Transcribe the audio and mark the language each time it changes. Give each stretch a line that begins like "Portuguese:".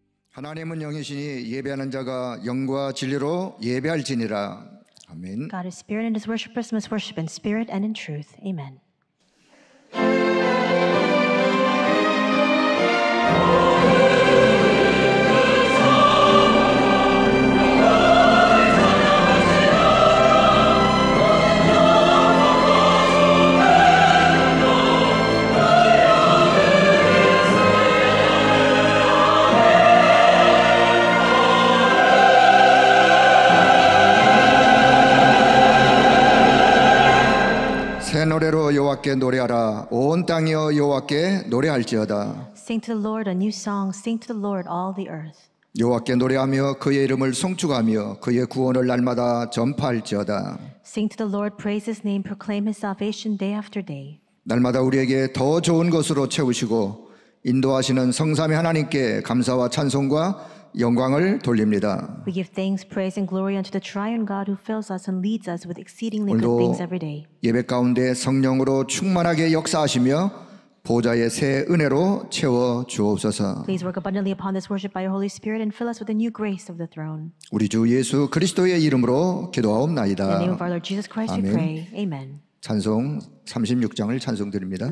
Korean: 하나님은 영이시니 예배하는 자가 영과 진리로 예배할지니라. 아멘.
English: God is spirit, and his worshippers must worship in spirit and in truth. Amen.
Korean: 새 노래로 여호와께 노래하라. 온 땅이여 여호와께 노래할지어다.
English: Sing to the Lord a new song. Sing to the Lord, all the earth.
Korean: 여호와께 노래하며 그의 이름을 송축하며 그의 구원을 날마다 전파할지어다.
English: Sing to the Lord, praise his name, proclaim his salvation day after day.
Korean: 날마다 우리에게 더 좋은 것으로 채우시고 인도하시는 성삼위 하나님께 감사와 찬송과 영광을 돌립니다.
English: We give thanks, praise, and glory unto the triune God who fills us and leads us with exceedingly good
Korean: 오늘도
English: things every day.
Korean: 예배 가운데 성령으로 충만하게 역사하시며 보좌의 새 은혜로 채워 주옵소서.
English: Please work abundantly upon this worship by your Holy Spirit and fill us with the new grace of the throne.
Korean: 우리 주 예수 그리스도의 이름으로
English: In the
Korean: 기도하옵나이다.
English: name of our Lord Jesus Christ we pray. Amen.
Korean: 찬송 36장을 찬송드립니다.